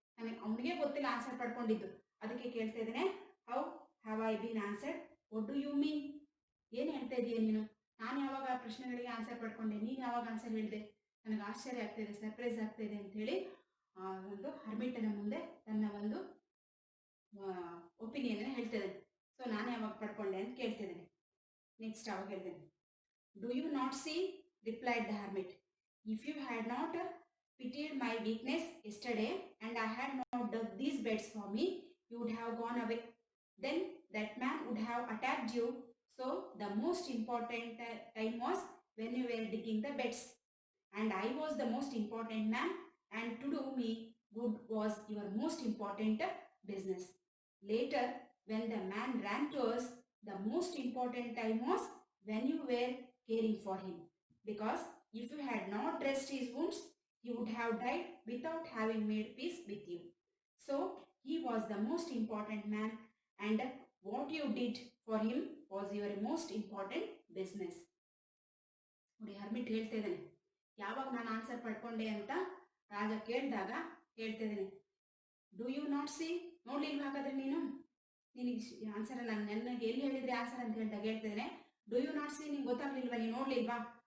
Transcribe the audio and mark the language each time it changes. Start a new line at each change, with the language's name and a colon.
Kannada: ನನಗೆ ಅವನಿಗೆ ಗೊತ್ತಿಲ್ಲ ಆನ್ಸರ್ ಪಡ್ಕೊಂಡಿದ್ದು. ಅದಕ್ಕೆ ಕೇಳ್ತಾ ಇದ್ದೇನೆ,
English: How have I been answered? What do you mean?
Kannada: ಏನು ಹೇಳ್ತಾ ಇದೀಯ ನೀನು? ನಾನು ಯಾವಾಗ ಆ ಪ್ರಶ್ನೆಗಳಿಗೆ ಆನ್ಸರ್ ಪಡ್ಕೊಂಡೆ, ನೀನು ಯಾವಾಗ ಆನ್ಸರ್ ಹೇಳಿದೆ? ನನಗೆ ಆಶ್ಚರ್ಯ ಆಗ್ತಾಯಿದೆ, ಸರ್ಪ್ರೈಸ್ ಆಗ್ತಾಯಿದೆ ಅಂತ ಹೇಳಿ ಒಂದು ಹರ್ಮಿಟನ ಮುಂದೆ ತನ್ನ ಒಂದು ಒಪಿನಿಯನ್ ಹೇಳ್ತಾ ಇದ್ದಾನೆ. ಸೊ ಸೊ ನಾನು ಯಾವಾಗ ಪಡ್ಕೊಂಡೆ ಅಂತ ಕೇಳ್ತಿದ್ದೇನೆ. ನೆಕ್ಸ್ಟ್ ಅವಾಗ ಹೇಳ್ತೇನೆ.
English: Do you not see, replied the hermit, if you had not pitied my weakness yesterday and I had not dug these beds for me, you would have gone away. Then that man would have attacked you. So the most important time was when you were digging the beds. And I was the most important man, and to do me good was your most important business. Later, when the man ran to us, the most important time was when you were caring for him. Because if you had not dressed his wounds, he would have died without having made peace with you. So he was the most important man, and what you did for him was your most important business.
Kannada: ನೋಡಿ, hermit ಹೇಳ್ತಾ ಇದ್ದಾನೆ, ಯಾವಾಗ ನಾನು answer ಪಡ್ಕೊಂಡೆ ಅಂತ ರಾಜ ಕೇಳಿದಾಗ ಹೇಳ್ತಾ ಇದ್ದೇನೆ,
English: do you not see,
Kannada: ನೋಡ್ಲಿಲ್ವಾ ಹಾಗಾದ್ರೆ ನೀನು, ನಿನಗೆ ಆನ್ಸರ್ ನಾನು ನನಗೆ ಎಲ್ಲಿ ಹೇಳಿದ್ರೆ ಆನ್ಸರ್ ಅಂತ ಹೇಳಿದಾಗ ಹೇಳ್ತಿದ್ದೇನೆ, ಡೂ ಯು ನಾಟ್ ಸಿ, ನಿಂಗೆ ಗೊತ್ತಾಗ್ಲಿಲ್ವಾ, ನೀನು ನೋಡ್ಲಿಲ್ವಾ?